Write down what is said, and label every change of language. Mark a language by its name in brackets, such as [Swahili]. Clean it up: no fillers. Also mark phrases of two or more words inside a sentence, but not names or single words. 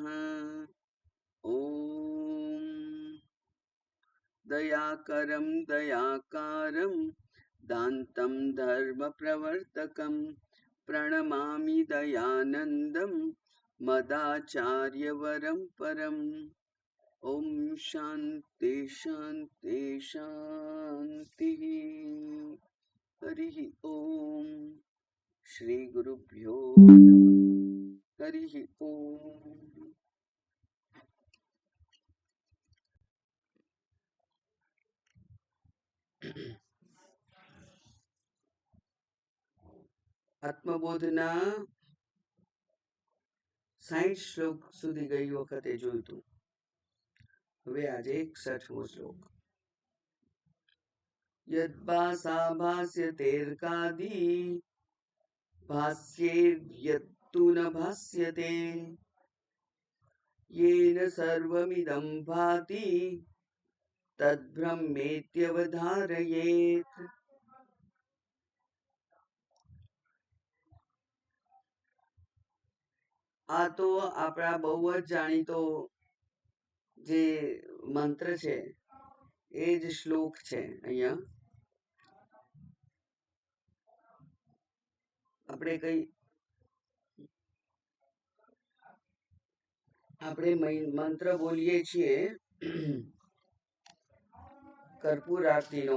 [Sanskrit] ॐ दयाकरं दयाकारं दान्तं धर्मप्रवर्तकं प्रणमामि दयानन्दं मदाचार्यवरं परम्। ॐ शान्ति शान्ति शान्तिः। हरिः ॐ श्री गुरुभ्यो नमः। हरिः ॐ। [Gujarati] આત્મબોધના 60 શ્લોક સુધી ગઈ વખતે જોયું. હવે આજે 61મો શ્લોક. [Sanskrit] यद्भासा भास्यतेर्कादी भास्येर्यत्तु न भास्यते येन सर्वमिदं भाति तद्ब्रह्मेत्यवधारयेत्। [Gujarati] આ તો આપણા બહુ જ જાણીતો જે મંત્ર છે એ જ શ્લોક છે. અહીંયા આપણે મંત્ર બોલીએ છીએ કર્પૂર આરતીનો